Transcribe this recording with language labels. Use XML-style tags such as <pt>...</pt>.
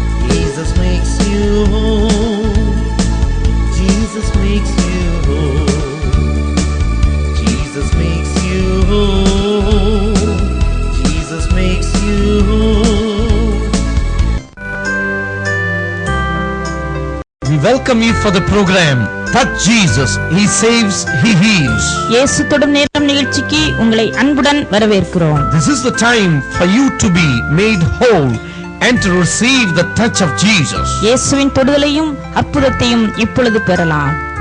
<en>Jesus makes you whole, Jesus makes you whole, Jesus makes you whole, Jesus makes you whole. We welcome you for the program Touch Jesus, He saves, He heals.</en> <ta>இயேசு தொடும் நேரம் நிகழ்ச்சிக்கு உங்களை அன்புடன் வரவேற்கிறோம்.</ta> <en>This is the time for you to be made whole and to receive the touch of Jesus.</en> <ta>இயேசுவின் தொடுதலையும் அற்புதத்தையும் இப்பொழுது பெறலாம்.</ta>